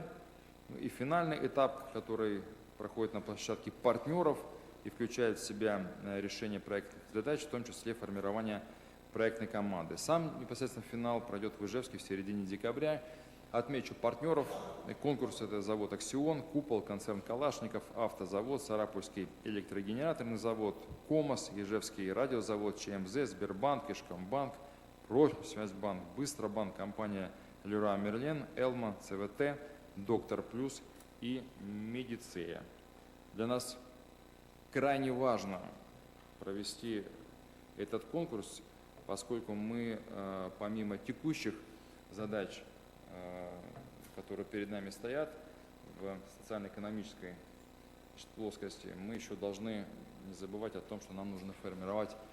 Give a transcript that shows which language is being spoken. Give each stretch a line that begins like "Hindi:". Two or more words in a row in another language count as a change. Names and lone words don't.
Russian: И финальный этап, который проходит на площадке партнеров и включает в себя решение проектных задач, в том числе формирование проектной команды. Сам непосредственно финал пройдет в Ижевске в середине декабря. Отмечу партнеров. Конкурс — это завод «Аксион», «Купол», концерн «Калашников», «Автозавод», Сарапульский электрогенераторный завод, «Комос», Ижевский радиозавод, ЧМЗ, Сбербанк, Ишкомбанк, Промсвязьбанк, Быстробанк, компания «Леруа Мерлен», «Элма», ЦВТ, «Доктор Плюс» и «Медицея». Для нас крайне важно провести этот конкурс, поскольку мы, помимо текущих задач, которые перед нами стоят в социально-экономической плоскости, мы еще должны не забывать о том, что нам нужно формировать